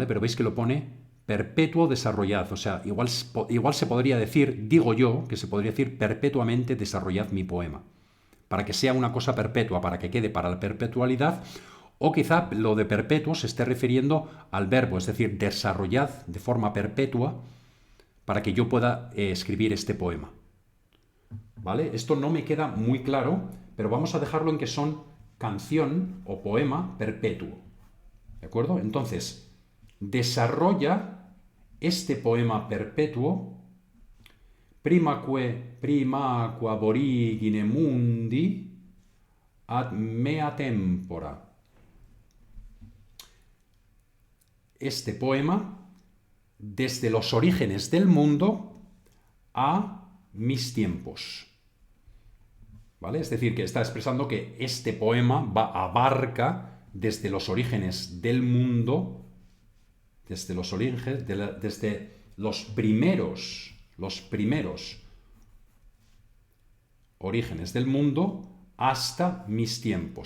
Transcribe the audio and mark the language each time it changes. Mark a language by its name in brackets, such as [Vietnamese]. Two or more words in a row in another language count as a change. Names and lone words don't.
[Spanish] Pero veis que lo pone perpetuo desarrollad, o sea, igual se podría decir, digo yo, que se podría decir perpetuamente desarrollad mi poema, para que sea una cosa perpetua, para que quede para la perpetualidad, o quizá lo de perpetuo se esté refiriendo al verbo, es decir, desarrollad de forma perpetua para que yo pueda escribir este poema. ¿Vale? Esto no me queda muy claro, pero vamos a dejarlo en que son canción o poema perpetuo. ¿De acuerdo? Entonces, desarrolla este poema perpetuo [Latin] primaque aborigine mundi ad mea tempora. [Spanish] Este poema desde los orígenes del mundo a mis tiempos. ¿Vale? Es decir, que está expresando que este poema abarca desde los orígenes del mundo, desde los orígenes, desde los primeros orígenes del mundo hasta mis tiempos.